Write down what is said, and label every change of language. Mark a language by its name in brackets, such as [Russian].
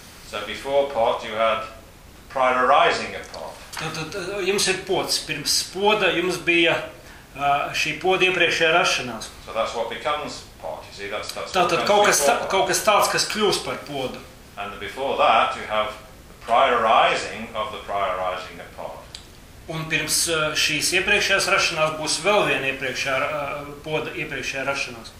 [English] So before pot you had prior rising of pot. [Latvian] Tad jums ir pots, pirms poda jums bija šī poda iepriekšējā rašanās. [English] So that's what becomes pot, you see, that's [Latvian] tad kaut kas tāds, kas kļūst par podu. [English] And before that you have the prior rising of the prior rising of pot. [Latvian] Un pirms šīs iepriekšējās rašanās būs vēl viena iepriekšējā poda iepriekšējā rašanās.